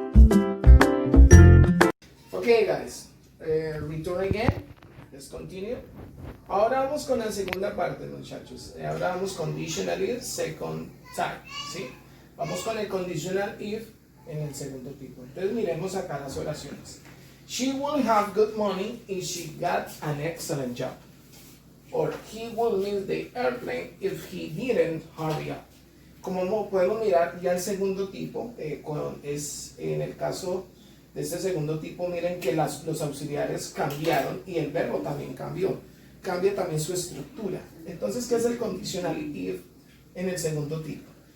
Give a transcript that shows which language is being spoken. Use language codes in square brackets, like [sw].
[en] Okay, guys, return again. Let's continue. [es] Ahora vamos con la segunda parte, muchachos. Ahora vamos conditional if, second type, ¿sí? Vamos con el conditional if en el segundo tipo. Entonces miremos acá las oraciones. [en] She will have good money if she got an excellent job. Or he will miss the airplane if he didn't hurry up. [es] Como podemos mirar ya el segundo tipo, es en el caso de este segundo tipo, miren que los auxiliares cambiaron y el verbo también cambió. Cambia también su estructura. Entonces, ¿qué es el conditional if en el segundo tipo?